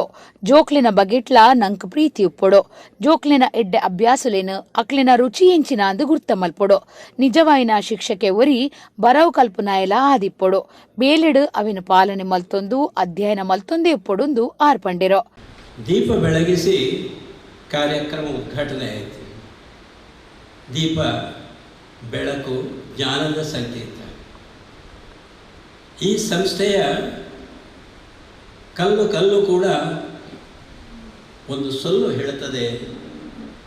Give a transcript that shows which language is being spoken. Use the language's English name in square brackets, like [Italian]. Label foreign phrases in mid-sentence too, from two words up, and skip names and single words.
[Tulu] ಜೋಕ್ಲಿನ ಬಗೆಟ್ಲ ನಂಕ್ ಪ್ರೀತಿ ಉಪ್ಪೊಡು. ಜೋಕ್ಲಿನ ಎಡ್ಡೆ ಅಭ್ಯಾಸಲೇನು ಅಕ್ಲಿನ ರುಚಿ ಎಂಚಿನ ಅಂದು ಗುರ್ತ ಮಲ್ಪೊಡು. ನಿಜವಾಯಿನ ಶಿಕ್ಷಕೆ ಒರಿ ಬರವು ಕಲ್ಪನಾಯಲ ಆದಿಪ್ಪೊಡು. ಬೇಲೆಡು ಅವಿನ ಪಾಲನೆ ಮಲ್ತೊಂದು ಅಧ್ಯಯನ ಮಲ್ತೊಂದೇ ಉಪ್ಪೊಡೊಂದು ಆರ್ಪಂಡೆರು. [Kannada] ದೀಪ ಬೆಳಗಿಸಿ ಕಾರ್ಯಕ್ರಮ ಉದ್ಘಾಟನೆ ಆಯಿತು. ದೀಪ ಬೆಳಕು ಜ್ಞಾನದ ಸಂಕೇತ. ಈ ಸಂಸ್ಥೆಯ ಕಲ್ಲು ಕೂಡ ಒಂದು ಸೊಲ್ಲು ಹೇಳುತ್ತದೆ.